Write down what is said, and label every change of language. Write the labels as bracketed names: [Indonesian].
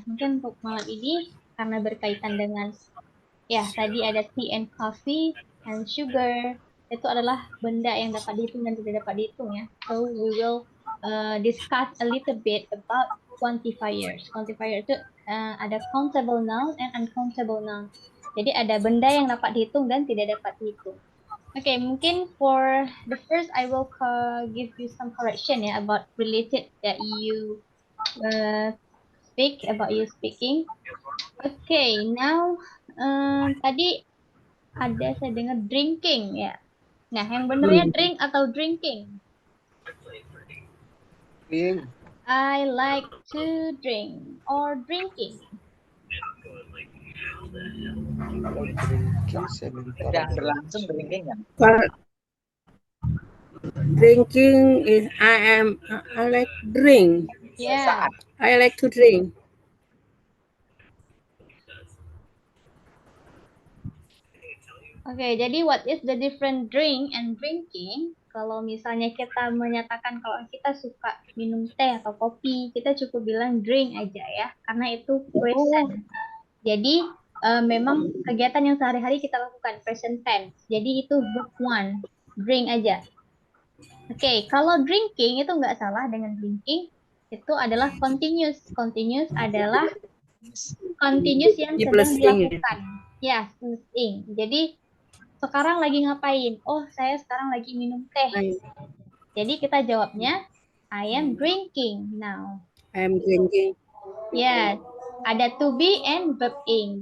[Indonesian] Mungkin untuk malam ini karena berkaitan dengan, ya, tadi ada [English] tea and coffee and sugar, [Indonesian] itu adalah benda yang dapat dihitung dan tidak dapat dihitung, ya. [English] So we will discuss a little bit about quantifiers. Quantifier [Indonesian] itu ada [English] countable noun and uncountable noun. [Indonesian] Jadi ada benda yang dapat dihitung dan tidak dapat dihitung. [English] Okay, [Indonesian] mungkin [English] for the first, I will give you some correction, ya, about related that you speak, about you speaking. [Indonesian] Okay, now tadi ada saya dengar drinking, ya. Nah, yang benernya drink atau drinking? [English] Drink. I like to drink or drinking. [Indonesian] Kalau drinking sebentar. Sedang berlangsung drinking ya. [English] Drinking is I like drink. Yeah. I like to drink. [Indonesian] Oke, jadi [English] what is the different drink and drinking? [Indonesian] Kalau misalnya kita menyatakan kalau kita suka minum teh atau kopi, kita cukup bilang drink aja, ya, karena itu present. Jadi memang kegiatan yang sehari-hari kita lakukan, present tense. Jadi itu verb one, drink aja. Oke, kalau drinking itu nggak salah dengan drinking, itu adalah continuous. Continuous adalah continuous yang sedang dilakukan. Ya, ing. Jadi sekarang lagi ngapain? Oh, saya sekarang lagi minum teh. [English] I [Indonesian] Jadi kita jawabnya [English] I am drinking now. am drinking. [Indonesian] Yes, ada to be and verb ing.